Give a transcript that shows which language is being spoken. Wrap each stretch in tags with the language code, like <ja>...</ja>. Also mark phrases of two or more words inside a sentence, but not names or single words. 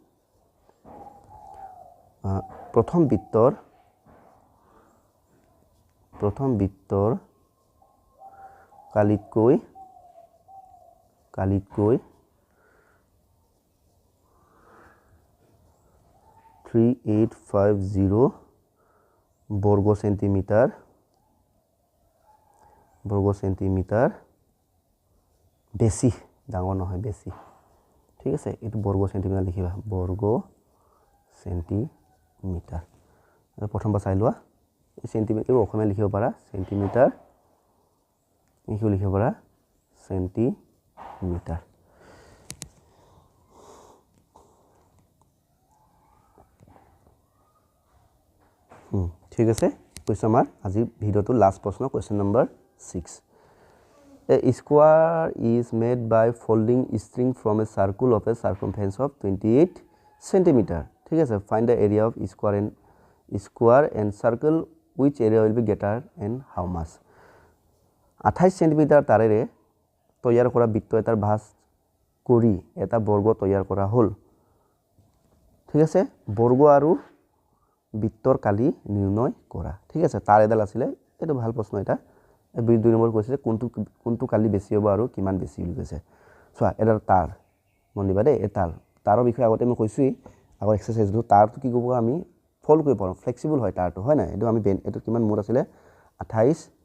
<as>প্ৰথম বৃত্তৰ কালিতকৈ 3850 বর্গ সেন্টিমিটার বেশি ডাঙৰ নহয় বেশি ঠিক আছে এটো বর্গ সেন্টিমিটার লিখিবা বর্গ সেন্টিমিটার প্ৰথমবাৰ চাই লোৱা এই সেন্টিমিটাৰ অসমীয়া লিখিব পাৰা সেন্টিমিটাৰ ইংলিশ লিখিব পাৰা সেন্টিমিটার ঠিক আছে কোয়েশ্চন আমাৰ আজি ভিডিওটো লাষ্ট প্ৰশ্ন কোয়েশ্চন নম্বৰ 6</as> <en>A square is made by folding string from a circle of a circumference of 28 cm</en> <as>ঠিক আছে</as> <en>find the area of square and circle which area will be greater and how much 28 cm</en> <as>তাৰেৰে তৈয়াৰ কৰা বৃত্ত এটাৰ ভাঁজ কৰি এটা বৰ্গ তৈয়াৰ কৰা হ'ল ঠিক আছে বৰ্গ আৰু বৃত্তৰ কালি নিৰ্ণয় কৰা ঠিক আছে তার এডাল আছিল এটো ভাল প্ৰশ্ন এটা এই দুই নম্বৰ কৈছে কোনটো কালি বেছি হ'ব আৰু কিমান বেছি বুলি কৈছে চোৱা এডাল তার মন দিবা দেই এই তাৰৰ বিষয়ে আগতে মই কৈছোই আগৰ এক্সাৰসাইজটো তারটো কি কৰিব আমি ফল্ড কৰিব পাৰোঁ ফ্লেক্সিবল হয় তারটো হয় না এটো আমি এটো কিমান মুঠ আছিল 28</as>